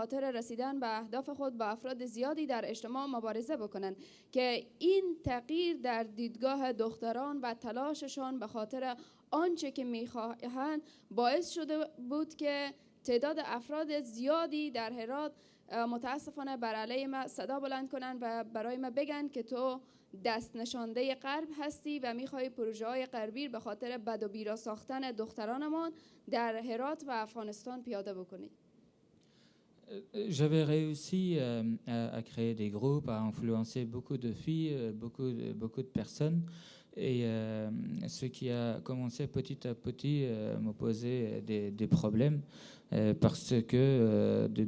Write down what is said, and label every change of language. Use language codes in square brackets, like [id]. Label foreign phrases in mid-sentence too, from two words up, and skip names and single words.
[fa] خاطر رسیدن به اهداف خود با افراد زیادی در اجتماع مبارزه بکنن که این تغییر در دیدگاه دختران و تلاششان به خاطر آنچه که میخواهند باعث شده بود که تعداد افراد زیادی در هرات متاسفانه بر علیه ما صدا بلند کنن و برای ما بگن که تو دست نشانده غرب هستی و میخوای پروژه های غربی به خاطر بد و بیرا ساختن دخترانمان در هرات و افغانستان پیاده بکنی. [fr] J'avais réussi à créer des groupes, à influencer beaucoup de filles, beaucoup de personnes. Et ce qui a commencé petit à petit me poser des problèmes parce que de